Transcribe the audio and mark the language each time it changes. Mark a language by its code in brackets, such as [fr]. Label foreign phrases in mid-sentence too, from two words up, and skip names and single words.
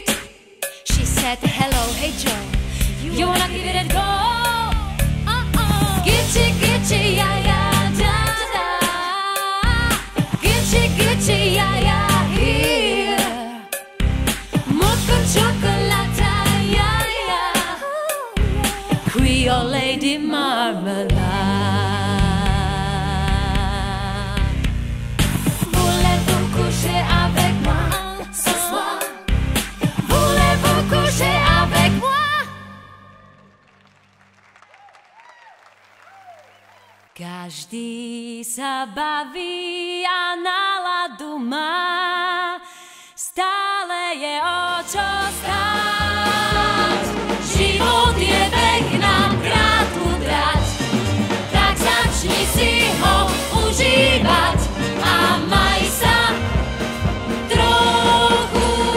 [en] She said, hello, hey Joe, you wanna give it a go? Gitchy, gitchy, ya, ya, da, da. Gitchy, gitchy, ya, ya, here. Mocha chocolate, ya, ya. Creole lady marmalade. [fr] Voulez-vous coucher avec moi ce soir? Voulez-vous coucher avec moi? [sk] Každý sa baví a náladu má, stále je o čo stáť. Život je beh nám krátku trať, tak začni si ho užívať a maj sa trochu